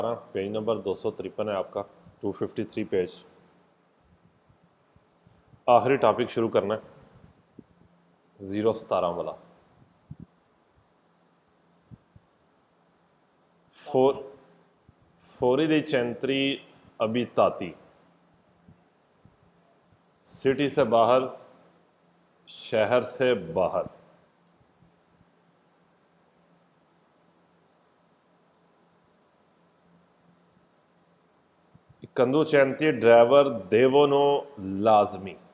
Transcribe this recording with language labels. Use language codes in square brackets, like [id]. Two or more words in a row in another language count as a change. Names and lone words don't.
[hi] पेज नंबर 253 है आपका, 253 पेज। आखिरी टॉपिक शुरू करना है, 017 वाला। [it] fuori dei centri abitati, [hi] सिटी से बाहर, शहर से बाहर। कंदुचेंती ड्राइवर देवोनो लाजमी।